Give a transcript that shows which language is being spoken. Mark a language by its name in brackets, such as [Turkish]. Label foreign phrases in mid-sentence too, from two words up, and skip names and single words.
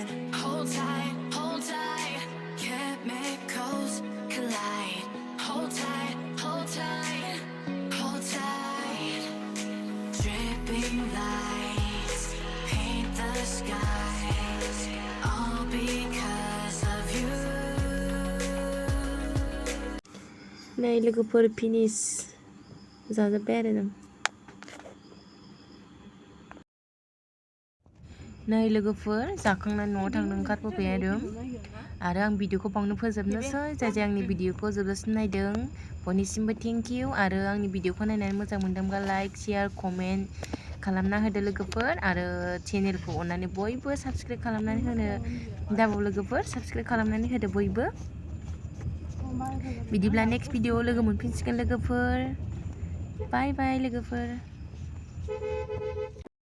[English] Hold tight, chemicals collide. Hold tight, hold tight, hold tight. Dripping lights paint the skies, all because of you. [Bodo] नै लोगोफोर फिनिश जाजोब्बाय आरो जों नै लोगोफोर जाखांनानै न'आव थांनो ओंखारबोबाय आरो आं भिडिअखौ बावनो फोजोबनोसै जाय आंनि भिडिअखौ जोबजासिम नायदों बयनिसिमबो [English] thank you [Bodo] आरो आंनि भिडिअखौ नायनानै मोजां मोनदोंब्ला [English] like share comment [Bodo] खालामना होदो लोगोफोर आरो चेनेलखौ अननानै बयबो साबस्क्राइब खालामनानै होनो दाबाव लोगोफोर साबस्क्राइब खालामनानै होदो बयबो बिदिब्ला नेक्स्ट भिडिअआव लोगो मोनफिनसिगोन लोगोफोर [English] bye bye [Bodo] लोगोफोर